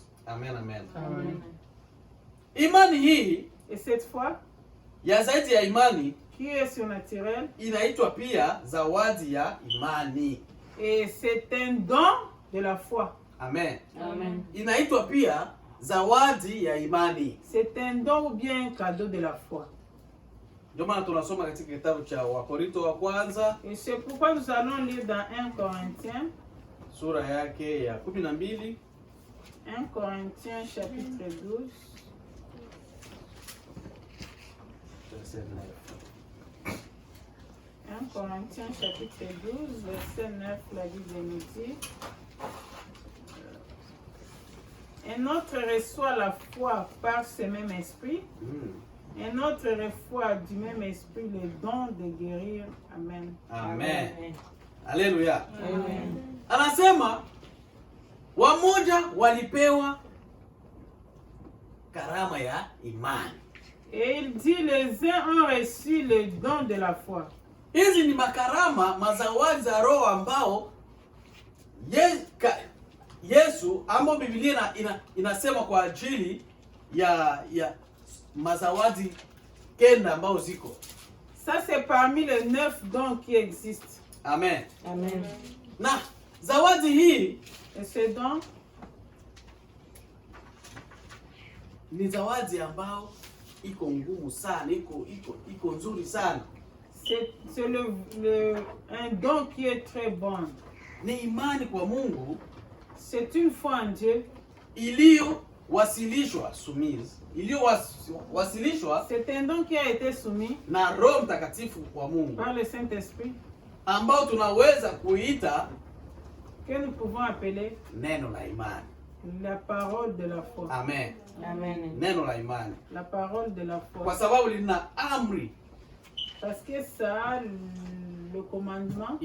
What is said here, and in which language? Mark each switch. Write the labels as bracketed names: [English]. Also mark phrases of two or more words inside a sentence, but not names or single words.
[Swahili] Amen, amen. Amen. Imani hii [French] Et cette foi [Swahili] ya zaidi ya imani [French] qui est surnaturelle, [Swahili] inaitwa pia zawadi ya imani. [French] et c'est un don de la foi. Amen. Amen. [Swahili] Inaitwa pia zawadi ya imani. [French] C'est un don ou bien un cadeau de la foi. [Swahili] Ndio maana tunasoma katika kitabu cha Wakorinto wa kwanza [French] Et c'est pourquoi nous allons lire dans 1 Corinthiens, [Swahili] sura yake ya 12 [French] 1 Corinthiens chapitre 12, verset 9. 1 Corinthiens chapitre 12, verset 9, la Bible nous dit, un autre reçoit la foi par ce même esprit, Un autre reçoit du même esprit le don de guérir. Amen. [Swahili] Amen. Haleluya. Amen. Anasema wamoja walipewa karama ya imani. [French] Et il dit, les uns ont reçu le don de la foi. [Swahili] Hizi ni makarama, mazawadi za Roho ambao Yesu ambao Biblia inasema kwa ajili ya mazawadi kenda ambao ziko. [French] Ça c'est parmi les 9 dons qui existent. Amen. Amen. [Swahili] Na zawadi hii, [French] et ce don [Swahili] ni zawadi ambao iko ngumu sana, iko nzuri sana. [French] C'est un don qui est très bon. [Swahili] Ni imani kwa Mungu. [French] C'est une foi en Dieu. [Swahili] Iliyowasilishwa [French] c'est un don qui a été soumis [Swahili] na Roho Mtakatifu kwa Mungu, [French] par le Saint-Esprit, [Swahili] ambao tunaweza kuita [French] que nous pouvons appeler [Swahili] neno la imani. [French] La parole de la foi. Amen. Amen. [Swahili] Neno la imani. [French] La parole de la foi. [Swahili] Kwa sababu lina amri. [French] Parce que ça a le commandement.